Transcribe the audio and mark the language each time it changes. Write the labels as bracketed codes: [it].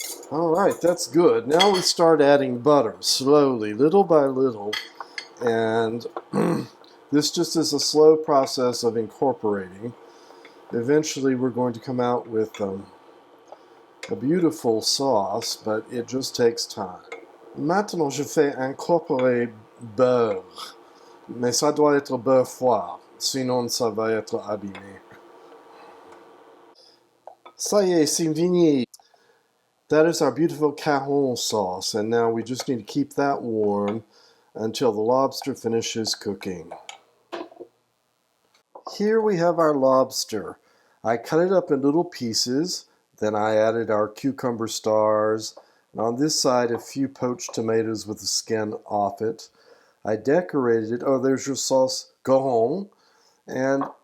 [en] Alright, that's good. Now we start adding butter slowly, little by little, and this just is a slow process of incorporating. Eventually we're going to come out with a beautiful sauce, but it just takes time. [fr] Maintenant, je fais incorporer beurre, mais ça doit être beurre froid, sinon ça va être abîmé. Ça y est, c'est fini. [en] That is our beautiful choron sauce, and now we just need to keep that warm until the lobster finishes cooking. Here we have our lobster. I cut it up in little pieces, then I added our cucumber stars, and on this side a few poached tomatoes with the skin off it. I decorated it. Oh, there's your sauce choron. And